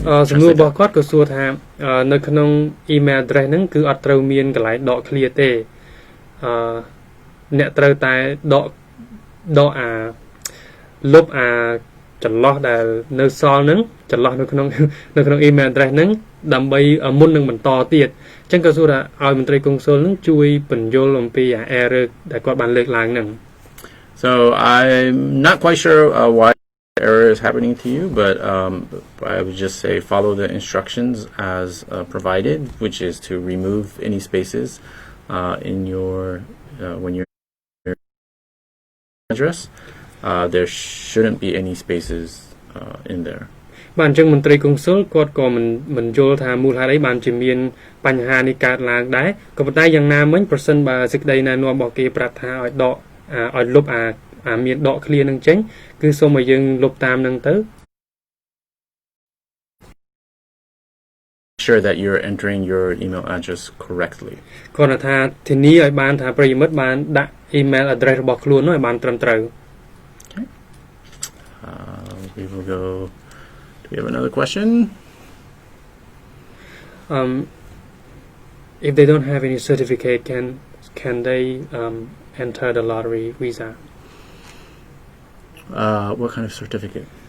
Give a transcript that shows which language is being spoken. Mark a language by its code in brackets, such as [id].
[km] សំណួររបស់គាត់ក៏សួរថានៅក្នុង email address ហ្នឹងគឺអត់ត្រូវមានកន្លែងដក clear ទេអ្នកត្រូវតែដកលុបចន្លោះដែលនៅសល់ហ្នឹងចន្លោះនៅក្នុង email address ហ្នឹងដើម្បីមុននឹងបន្តទៀតអញ្ចឹងក៏សួរថាឲ្យមន្ត្រីកុងស៊ុលហ្នឹងជួយបញ្យល់អំពី error ដែលគាត់បានលើកឡើងហ្នឹង [en] So I'm not quite sure why error is happening to you, but I would just say follow the instructions as provided, which is to remove any spaces in your when you're address. There shouldn't be any spaces in there. [km] បាទអញ្ចឹងមន្ត្រីកុងស៊ុលគាត់ក៏មិនយល់ថាមូលហេតុអីបានជាមានបញ្ហានេះកើតឡើងដែរក៏ប៉ុន្តែយ៉ាងណាមិញប្រសិនបើសេចក្តីណែនាំរបស់គេប្រាប់ថាឲ្យដកឲ្យលុបមានដក clear នឹងចេញគឺសូមឲ្យយើងលុបតាមនឹងទៅ [en] Sure that you're entering your email address correctly. [km] គាត់ថាធានាឲ្យបានថាប្រិយមិត្តបានដាក់ email address របស់ខ្លួននោះឲ្យបានត្រឹមត្រូវ [en] Okay. We will go. Do we have another question? if they don't have any certificate, can they enter the lottery visa? What kind of certificate?